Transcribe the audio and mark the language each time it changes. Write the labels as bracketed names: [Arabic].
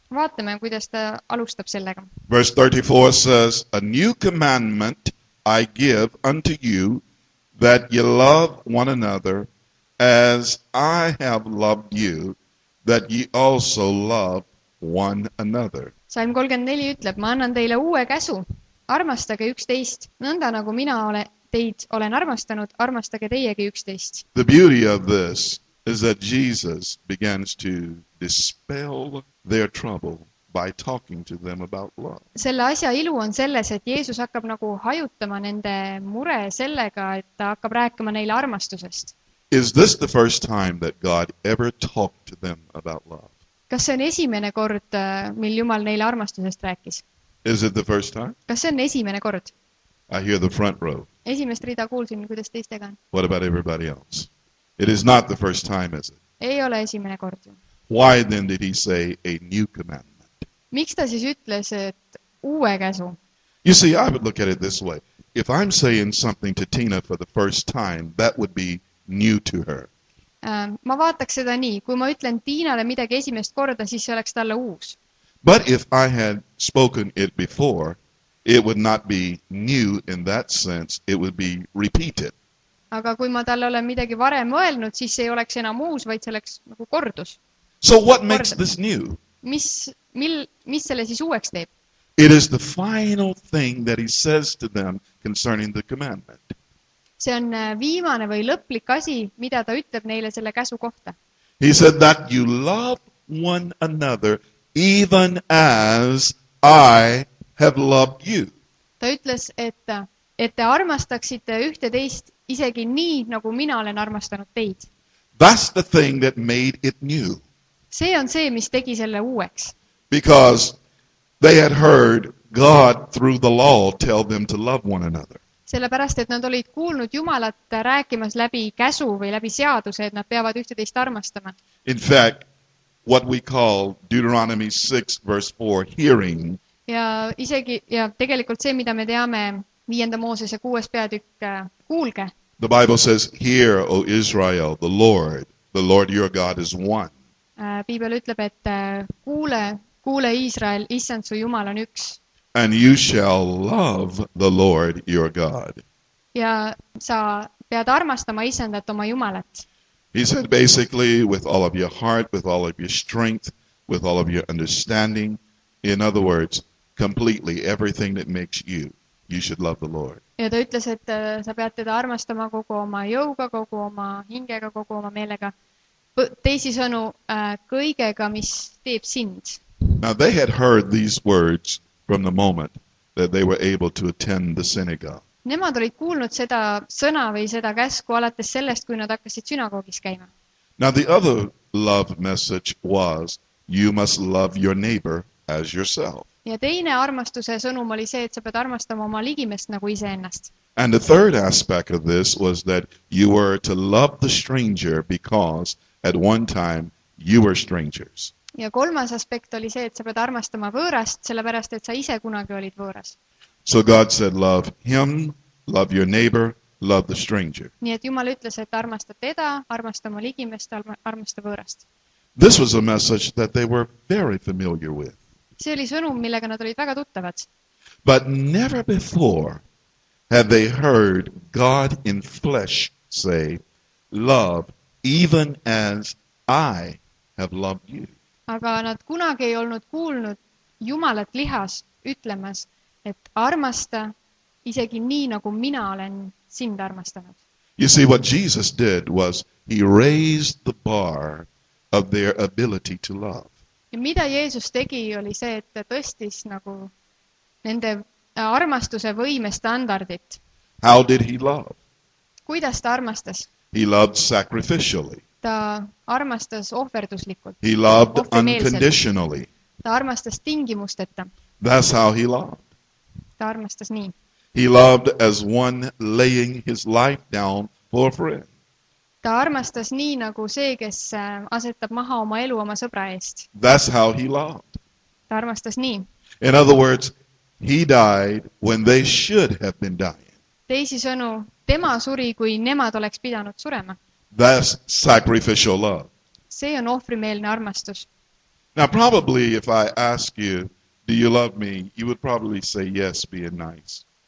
[Estonian] Vaatame, kuidas ta alustab sellega. [English] Verse 34 says, a new commandment I give unto you, that ye love one another, as I have loved you, that ye also love one another. [Estonian] Salm 34 ütleb, ma annan teile uue käsu. Armastage üksteist, nõnda nagu mina teid olen armastanud, armastage teiegi üksteist. [English] The beauty of this is that Jesus begins to dispel their trouble by talking to them about love. [Estonian] Selle asja ilu on selles, et Jeesus hakkab nagu hajutama nende mure sellega, et ta hakkab rääkima neile armastusest. [English] Is this the first time that God ever talked to them about love? [Estonian] Kas see on esimene kord, mil Jumal neile armastusest rääkis? [English] Is it the first time? [Estonian] Kas see on esimene kord? [English] I hear the front row. [Estonian] Esimest rida kuulsin, kuidas teistega on. [English] What about everybody else? It is not the first time, is it? [Estonian] Ei ole esimene kord. [English] Why then did he say a new commandment? [Estonian] Miks ta siis ütles, et uue käsu? [English] You see, I would look at it this way. If I'm saying something to Tina for the first time, that would be new to her. [Estonian] Ma vaataks seda nii, kui ma ütlen Tiinale midagi esimest korda, siis see oleks talle uus. [English] But if I had spoken it before, it would not be new in that sense. It would be repeated. [Estonian] Aga kui ma talle olen midagi varem öelnud, siis see ei oleks enam uus, vaid see oleks nagu kordus. [English] So what makes this new? [Estonian] Mis selle siis uueks teeb? [English] It is the final thing that he says to them concerning the commandment. [Estonian] See on viimane või lõplik asi, mida ta ütleb neile selle käsu kohta. [English] He said that you love one another even as I have loved you. [Estonian] Ta ütles, et te armastaksite ühte teist isegi nii, nagu mina olen armastanud teid. [English] That's the thing that made it new. [Estonian] See on see, mis tegi selle uueks. [English] Because they had heard God through the law tell them to love one another. [Estonian] Sellepärast, et nad olid kuulnud Jumalat rääkimas läbi käsu või läbi seaduse, et nad peavad ühte teist armastama. [English] In fact, what we call Deuteronomy 6 verse 4 hearing [Estonian] Ja tegelikult see, mida me teame 5. Moosese 6. peatükk kuulge. [English] The Bible says, "Hear, O Israel, the Lord your God is one." [Estonian] Piibel ütleb, et kuule Iisrael, issand su Jumal on üks. [English] And you shall love the Lord your God. [Estonian] Ja sa pead armastama issandat oma Jumalat. [English] He said basically with all of your heart, with all of your strength, with all of your understanding. In other words, completely everything that makes you should love the Lord. [Estonian] Ja ta ütles, et sa pead teda armastama kogu oma jõuga, kogu oma hingega, kogu oma meelega. Teisisõnu, kõigega, mis teeb sind. [English] Now they had heard these words from the moment that they were able to attend the synagogue. [Estonian] Nemad olid kuulnud seda sõna või seda käsku alates sellest, kui nad hakkasid sünagoogis käima. [English] Now the other love message was, you must love your neighbor as yourself. [Estonian] Ja teine armastuse sõnum oli see, et sa pead armastama oma ligimest nagu iseennast. [English] And the third aspect of this was that you were to love the stranger because at one time you were strangers. [Estonian] Ja kolmas aspekt oli see, et sa pead armastama võõrast, sellepärast, et sa ise kunagi olid võõras. [English] So God said, love him, love your neighbor, love the stranger. [Estonian] Nii et Jumal ütles, et armasta teda, armasta oma ligimest, armasta võõrast. [English] This was a message that they were very familiar with. [Estonian] See oli sõnum, millega nad olid väga tuttavad. [English] But never before had they heard God in flesh say, love even as I have loved you. [Estonian] Aga nad kunagi ei olnud kuulnud Jumalat lihas ütlemas, et armasta isegi nii, nagu mina olen sind armastanud. [English] You see, what Jesus did was he raised the bar of their ability to love. [Estonian] Ja mida Jeesus tegi, oli see, et ta tõstis nagu nende armastuse võime standardit. [English] How did he love? [Estonian] Kuidas ta armastas? [English] He loved sacrificially. [Estonian] Ta armastas ohverduslikult. [English] He loved unconditionally. [Estonian] Ta armastas tingimusteta. [English] That's how he loved. [Estonian] Ta armastas nii. [English] He loved as one laying his life down for a friend. [Estonian] Ta armastas nii nagu see, kes asetab maha oma elu oma sõbra eest. [English] That's how he loved. [Estonian] Ta armastas nii. [English] In other words, he died when they should have been dying. [Estonian] Teisisõnu, tema suri, kui nemad oleks pidanud surema. [English] That's sacrificial love. [Estonian] See on ohvrimeelne armastus. [English] Now, probably if I ask you, do you love me? You would probably say yes, being nice.